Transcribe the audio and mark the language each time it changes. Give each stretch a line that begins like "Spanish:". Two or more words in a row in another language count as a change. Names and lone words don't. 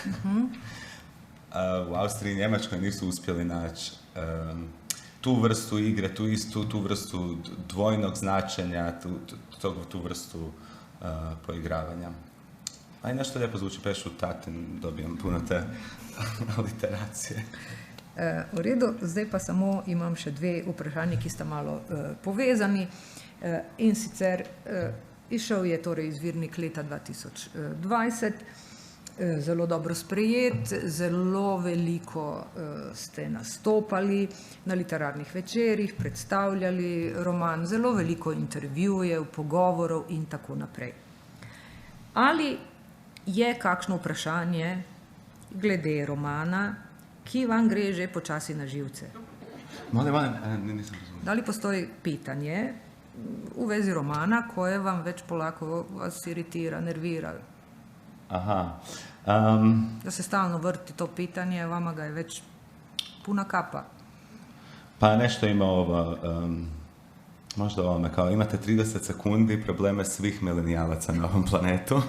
Croatian: U Austriji i Njemačkoj nisu uspjeli naći tu vrstu igre, tu vrstu dvojnog značenja, tu vrstu poigravanja. A i nešto lijepo zvuči, pešu tatin, dobijem puno te aliteracije.
Slovenian: V redu, zdaj pa samo imam še dve vprašanje, ki sta malo povezani. In sicer izšel je torej izvirnik leta 2020, zelo dobro sprejet, zelo veliko ste nastopali na literarnih večerih, predstavljali roman, zelo veliko intervjujev, pogovorov in tako naprej. Ali je kakšno vprašanje glede romana, ki vam gre že počasi na živce?
Croatian: Molim, nisam razumio. Da li postoji pitanje v vezi romana, koje vam već polako vas iritira, nervira? Aha. Da se stalno vrti to pitanje, vama ga je već puna kapa. Pa nešto ima ovo, možda ovome, kao imate 30 sekundi probleme svih milenijalaca na ovom planetu.